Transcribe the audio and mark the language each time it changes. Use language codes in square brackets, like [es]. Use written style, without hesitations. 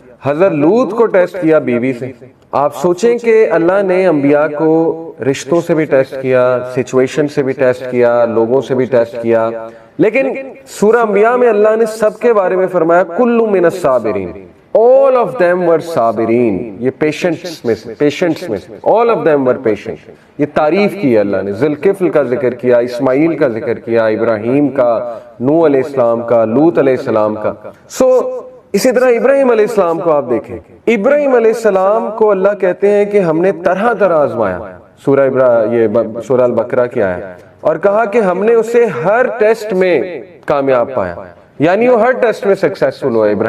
[ur] حضرت لوط کو ٹیسٹ کیا بیوی سے. آپ سوچیں کہ اللہ نے انبیاء کو رشتوں سے بھی ٹیسٹ کیا, سچویشن سے بھی ٹیسٹ کیا, لوگوں سے بھی ٹیسٹ کیا. لیکن سورہ انبیاء میں اللہ نے سب کے بارے میں فرمایا [ar] کل من الصابرین, [en] all of them were [ur] صابرین. یہ پیشنٹس میں سے [en] all of them were patient. [ur] یہ تعریف کی اللہ نے, ذوالکفل کا ذکر کیا, اسماعیل کا ذکر کیا, ابراہیم کا, نوح علیہ السلام کا, لوط علیہ السلام کا. اسی طرح ابراہیم علیہ السلام کو آپ دیکھیں, ابراہیم علیہ السلام کو اللہ کہتے ہیں کہ ہم نے طرح طرح آزمایا. سورہ البقرہ کی آیا, اور کہا کہ ہم نے اسے ہر ٹیسٹ میں کامیاب پایا, یعنی وہ ہر ٹیسٹ میں سکسیسفل ہوا.